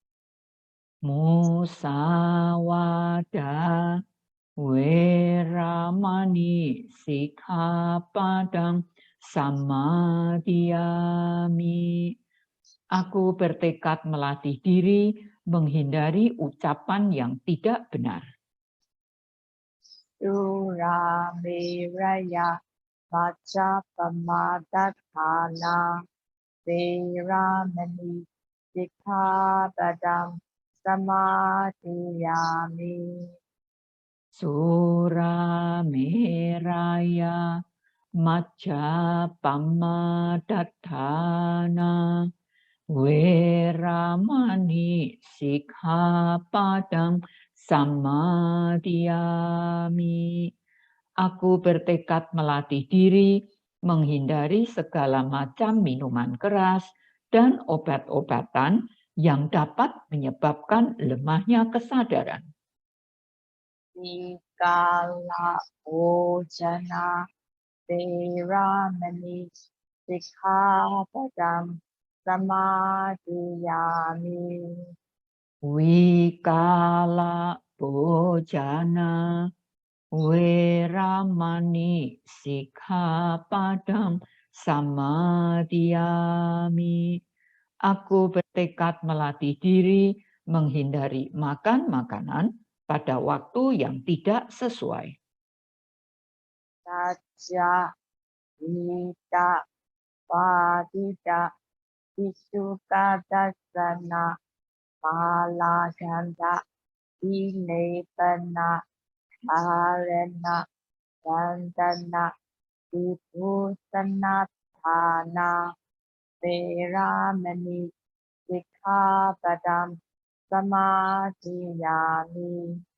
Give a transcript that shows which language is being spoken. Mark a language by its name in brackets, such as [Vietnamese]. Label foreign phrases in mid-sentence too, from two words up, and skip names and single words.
[Pali] Musawada Weramani Sikkhapadang Samadhiyami. [Indonesian] Aku bertekad melatih diri menghindari ucapan yang tidak benar. [Pali] Suramiraya Vacchapamadhatthana Veramani Sikkhapadam Samadhiyami. Surameraya Majjapamadattana Weramani Sikkhapadang Samadhiyami. [Indonesian] Aku bertekad melatih diri menghindari segala macam minuman keras dan obat-obatan yang dapat menyebabkan lemahnya kesadaran. [Pali] Sikala Bhojana Veramani Sikkhapadam Samadhiyami. Wikala Bhojana Weramani Sikkhapadam Samadhiyami. [Indonesian] Aku bertekad melatih diri menghindari makan makanan pada waktu yang tidak sesuai. [Pali] Sajja Hita Padita Visuka Dasana Malaganda Vilepana Arena Dandana Vibhusana Thana Veramani Sikkhapadam Samadhiyami.